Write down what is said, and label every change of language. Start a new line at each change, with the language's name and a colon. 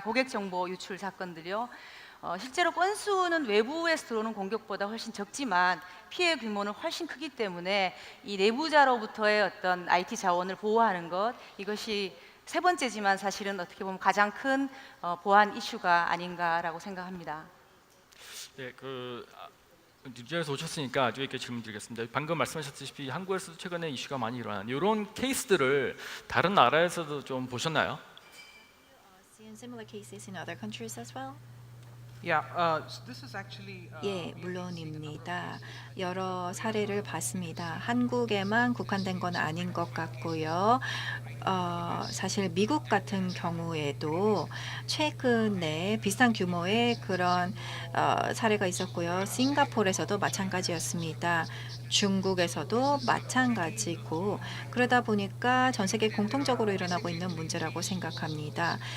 Korean: 고객 정보 유출 사건들이요. 실제로 건수는 외부에서 들어오는 공격보다 훨씬 적지만 피해 규모는 훨씬 크기 때문에 이 내부자로부터의 어떤 IT 자원을 보호하는 것 이것이 세 번째지만 사실은 어떻게 보면 가장 큰 보안 이슈가 아닌가라고 생각합니다. 네, 뉴질랜드에서 오셨으니까 아주 이렇게 질문드리겠습니다. 방금 말씀하셨듯이 한국에서도 최근에 이슈가 많이 일어난 이런 케이스들을 다른 나라에서도 좀 보셨나요?
English: Seen similar cases in other countries as well? Yeah, so this is actually.
Korean: 예, 물론입니다. 여러 사례를 봤습니다. 한국에만 국한된 건 아닌 것 같고요. 사실 미국 같은 경우에도 최근에 비슷한 규모의 그런 사례가 있었고요. 싱가포르에서도 마찬가지였습니다. 중국에서도 마찬가지고 그러다 보니까 전 세계 공통적으로 일어나고 있는 문제라고 생각합니다.